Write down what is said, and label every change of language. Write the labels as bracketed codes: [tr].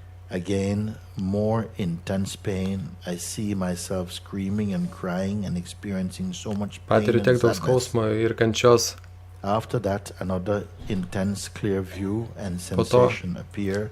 [en] Again, more intense pain. I see myself screaming and crying and experiencing so much pain [lt] Patiriu tiek daug skausmo ir kančios. [en] After that, another intense clear view and sensation appear.